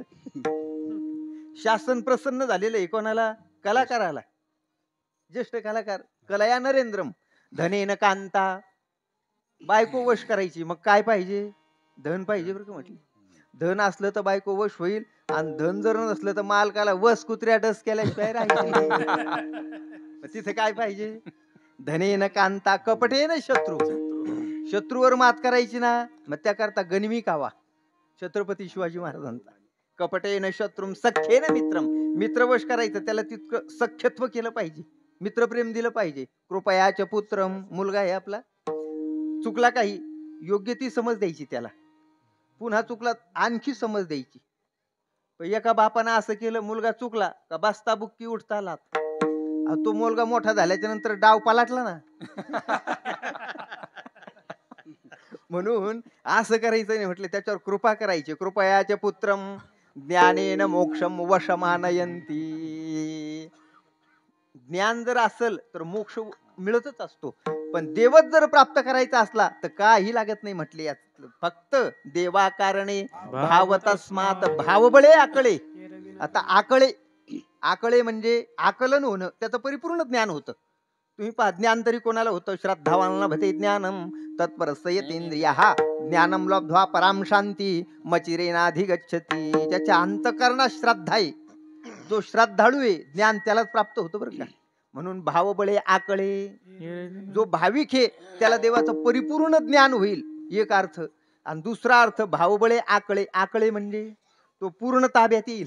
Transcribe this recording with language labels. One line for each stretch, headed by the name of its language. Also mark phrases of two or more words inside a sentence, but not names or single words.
Marathi: शासन प्रसन्न झालेलं आहे कोणाला? कलाकाराला. ज्येष्ठ कलाकार
Sanskrit: कलया नरेंद्रम धनेन कांता.
Marathi: बायको वश करायची मग काय पाहिजे? धन पाहिजे बरं का म्हटलं. धन असलं तर बायको वश होईल आणि धन जर नसलं तर मालकाला वस कुत्र्या डस केल्याशिवाय राहायचं. तिथे काय पाहिजे?
Sanskrit: धनेन कांता कपटेन शत्रू.
Marathi: शत्रूवर मात करायची ना मग त्याकरता गनिमी कावा छत्रपती शिवाजी महाराजांचा.
Sanskrit: कपटेन शत्रुम सख्येन मित्रम.
Marathi: मित्रवश करायचं त्याला तितकं सख्यत्व केलं पाहिजे, मित्रप्रेम दिलं पाहिजे.
Sanskrit: कृपयाच पुत्रम,
Marathi: मुलगा आहे आपला, चुकला काही योग्य ती समज द्यायची त्याला, पुन्हा चुकला आणखी समज द्यायची. एका बापानं असं केलं, मुलगा चुकला का बसता बुक्की उठता लात. तो मुलगा मोठा झाल्याच्या नंतर डाव पालाटला ना. म्हणून असं करायचं नाही म्हटलं, त्याच्यावर कृपा करायची.
Sanskrit: कृपयाचे पुत्रम ज्ञानेन मोक्षम वशमानयंती.
Marathi: ज्ञान जर असेल तर मोक्ष मिळतच असतो, पण देवच जर प्राप्त करायचा असला तर काही लागत नाही म्हटले. यात फक्त देवा कारणे भाव तस्मात भावबळे आकळे. आता आकळे, आकळे म्हणजे आकलन होणं, त्याचं परिपूर्ण ज्ञान होतं. तुम्ही पहा ज्ञान तरी कोणाला होतं?
Sanskrit: श्रद्धावान भते ज्ञानम तत्परसयतेंद्रिया ज्ञानम लब्ध्वा पराम शांती मचिरेनाधिगच्छति.
Marathi: त्याच्या अंतकरणात श्रद्धा आहे, जो श्रद्धाळू आहे ज्ञान त्यालाच प्राप्त होतं बरं का. म्हणून भावबळे आकळे, जो भाविक आहे त्याला देवाचं परिपूर्ण ज्ञान होईल, एक अर्थ. आणि दुसरा अर्थ भावबळे आकळे. आकळे म्हणजे तो पूर्ण ताब्यात येईल.